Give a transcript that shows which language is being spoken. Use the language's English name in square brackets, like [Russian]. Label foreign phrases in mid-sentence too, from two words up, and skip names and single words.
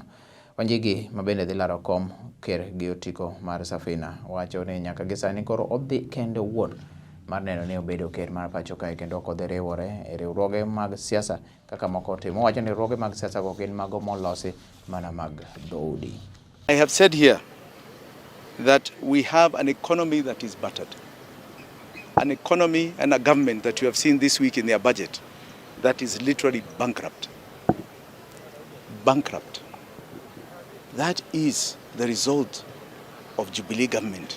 [Luo (Kenya and Tanzania)] Wanjigi ma bende dhi laro kom ker gi otiko mar Safina wacho ni nyaka gisani koro odhi kende wuon mar neno ni obedo ker mar pacho kae kendo ok odhi riwore e riwruoge mag siasa kaka moko timo. Wacho ni riwruoge mag siasa go gin mago molosi mana mag dhoudi. [English] I have said here that we have an economy that is battered. An economy and a government that you have seen this week in their budget that is literally bankrupt. Bankrupt. That is the result of Jubilee government.